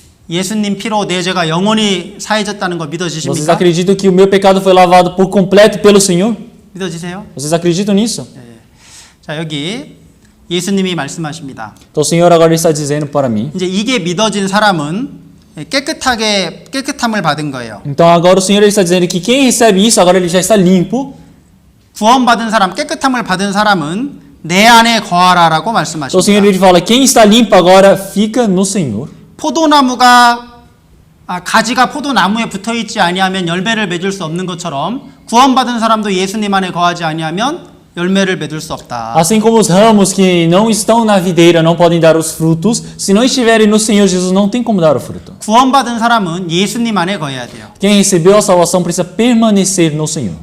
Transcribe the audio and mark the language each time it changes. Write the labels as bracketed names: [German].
[Korean] 예수님 피로 내 죄가 영원히 사해졌다는 거 [Portuguese] Vocês [Korean] 믿어지십니까? [Portuguese] acreditam que o meu pecado foi lavado por completo pelo Senhor? [Korean] 믿어지세요? [Portuguese] Vocês acreditam nisso? [Korean] 자, 여기 예수님이 말씀하십니다. [Portuguese] Então o Senhor agora está dizendo para mim. [Korean] 이제 이게 믿어진 사람은 깨끗함을 받은 거예요. [Portuguese] Então agora o Senhor está dizendo que quem recebe isso agora ele já está limpo. [Korean] 구원받은 사람, 깨끗함을 받은 사람은 내 안에 거하라라고 [Portuguese] Então o Senhor [Korean] 말씀하십니다. [Portuguese] ele fala quem está limpo agora fica no Senhor. [Korean] 포도나무가 가지가 포도나무에 붙어 있지 아니하면 열매를 맺을 수 없는 것처럼 구원받은 사람도 예수님 안에 거하지 아니하면 열매를 맺을 수 없다. [Portuguese] Assim como os ramos que não estão na videira não podem dar os frutos, se não estiverem no Senhor Jesus não tem como dar o fruto. [Korean] 구원받은 사람은 예수님 안에 거해야 돼요. [Portuguese] Quem recebeu a salvação precisa permanecer no Senhor.